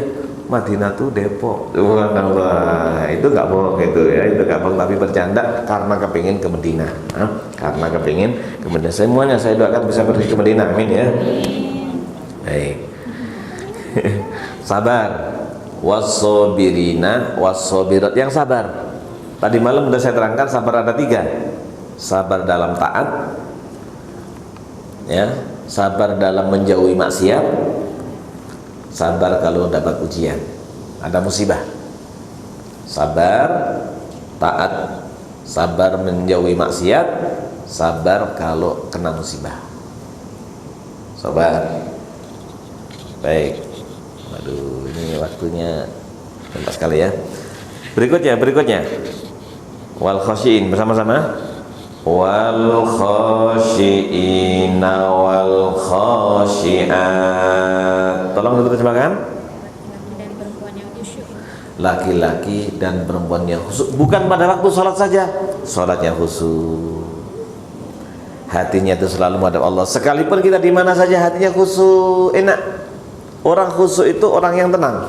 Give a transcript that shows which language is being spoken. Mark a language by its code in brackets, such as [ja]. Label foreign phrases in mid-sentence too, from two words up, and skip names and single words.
[id] Madinah itu Depok. Subhanallah. Itu nggak bohong itu ya. Itu nggak bohong tapi bercanda karena kepingin ke Medina. Karena kepingin ke Medina. Semuanya saya doakan bisa pergi ke Medina. Amin ya. Baik. Sabar, [ar] والصابرين والصابرات, [id] yang sabar. Tadi malam sudah saya terangkan sabar ada 3. Sabar dalam taat, ya, sabar dalam menjauhi maksiat, sabar kalau dapat ujian, ada musibah. Sabar, taat, sabar menjauhi maksiat, sabar kalau kena musibah. Sabar. Baik. Aduh, ini waktunya Nampak sekali ya. Berikutnya. [ar] والخاشعين bersama-sama. والخاشعين والخاشعات. [id] Tolong diterjemahkan. Laki-laki dan perempuan yang Laki-laki dan perempuan yang khusyuk. khusyuk. Bukan pada waktu sholat saja, sholat yang khusyuk. Hatinya itu selalu menghadap Allah. Sekalipun kita di mana saja hatinya khusyuk, enak. Orang khusyuk itu orang yang tenang.